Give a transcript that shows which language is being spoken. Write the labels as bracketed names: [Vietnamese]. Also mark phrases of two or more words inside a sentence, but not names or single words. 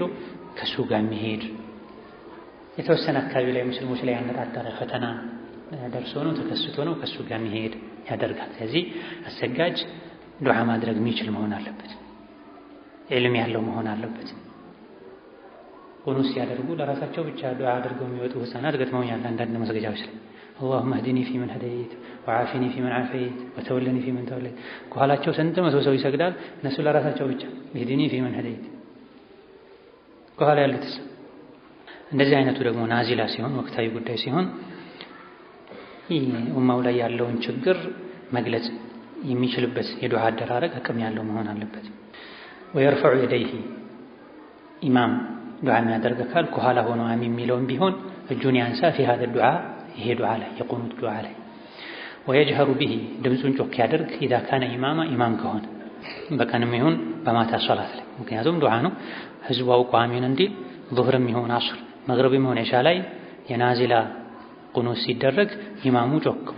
[Amharic] ከሱ ጋር የሚሄድ የተወሰነ አካባቢ ላይ ሙስሊሞች ላይ ያነጣጠረ ፈተና ደርሶ ነው ተከስቶ ነው ከሱ ጋር የሚሄድ ያደርጋል። ስለዚህ አሰጋጅ ዱዓ ማድረግ የሚችል መሆን አለበት፣ ዒልም ያለው መሆን አለበት። ቁኑት ሲያደርጉ ለራሳቸው ብቻ ዱዓ አድርገው የሚወጡ ህፃናት ገጥመውኛል። አንዳንድ መስገጃዎች ላይ [Arabic] اللهم اهدني فيمن هديت وعافني فيمن عافيت وتولني فيمن توليت [Amharic] ከኋላቸው ስንት መቶ ሰው ይሰግዳል። እነሱ ለራሳቸው ብቻ [Arabic] اهدني فيمن هديت [Amharic] ከኋላ ያሉትስ። እንደዚህ አይነቱ ደግሞ ናዚላ ሲሆን ወቅታዊ ጉዳይ ሲሆን ኡማው ላይ ያለውን ችግር መግለጽ የሚችልበት የዱዓ አደራረግ አቅም ያለው መሆን አለበት። [Arabic] ويرفع يديه [Amharic] ኢማም ዱዓ የሚያደርግ ካል ከኋላ ሆኖ አሚን የሚለውን ቢሆን እጁን ያንሳ ፊ [Arabic] هذا الدعاء [Amharic] ይሄ ዱዓ ላይ የቁኑት ዱዓ ላይ [Arabic] ويجهر به [Amharic] ድምፁን ጮክ ያደርግ [Arabic] إذا كان [Amharic] ኢማም ከሆነ በቀንም ይሁን በማታ ሶላት ላይ። ምክንያቱም ዱዓ ነው ህዝቡ አውቆ አሚን እንዲል ዙህርም ይሁን አስር መግሪብም ይሁን ኢሻ ላይ የናዚላ ቁኑት ሲደረግ ኢማሙ ጮክ ብሎ